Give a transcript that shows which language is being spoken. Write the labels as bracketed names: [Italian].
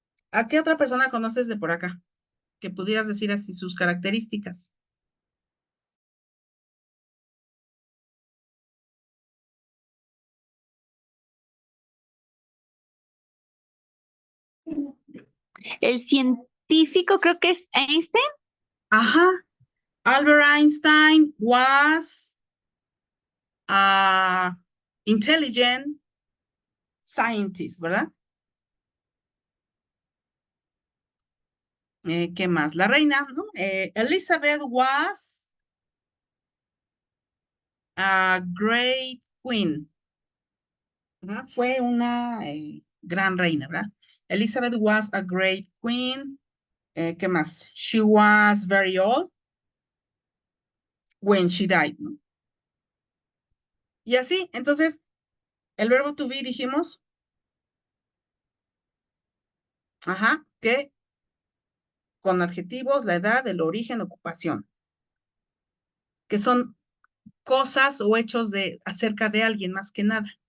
[Spanish] ¿A qué otra persona conoces de por acá? Que pudieras decir así sus características. El científico creo que es Einstein. [English] Ajá, Albert Einstein was intelligent, scientist, [Spanish] ¿verdad? ¿Qué más? La reina, ¿no? [English] Elizabeth was a great queen. [Spanish] Ajá, fue una gran reina, ¿verdad? [English] Elizabeth was a great queen. [Spanish] ¿Qué más? [English] She was very old when she died, ¿no? [Spanish] Y así, entonces, el verbo to be dijimos, ajá, que con adjetivos, la edad, el origen, ocupación, que son cosas o hechos de acerca de alguien más que nada.